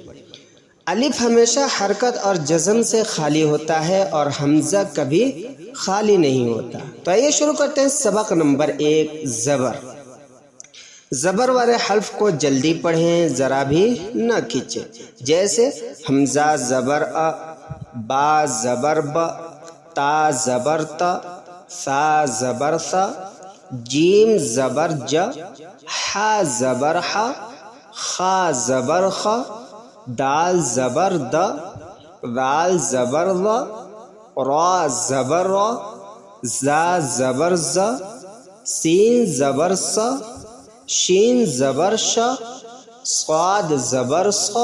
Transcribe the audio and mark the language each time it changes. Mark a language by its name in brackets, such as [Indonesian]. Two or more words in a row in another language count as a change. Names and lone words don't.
[Urdu] الف ہمیشہ حرکت اور جزم سے خالی ہوتا ہے اور حمزہ کبھی خالی نہیں ہوتا۔ تو آئیے شروع کرتے ہیں سبق نمبر 1 زبر۔ زبر والے حرف کو جلدی پڑھیں، ذرا بھی نہ کھینچیں، جیسے حمزہ زبر ا، با زبر ب، تا زبر ت، سا زبر سا، جیم زبر ج، حا زبر ح، خا زبر خ، دال زبر د، رال زبر ر، را زبر ر، زا زبر ز، سین زبر س، شین زبر ش، صاد زبر ص،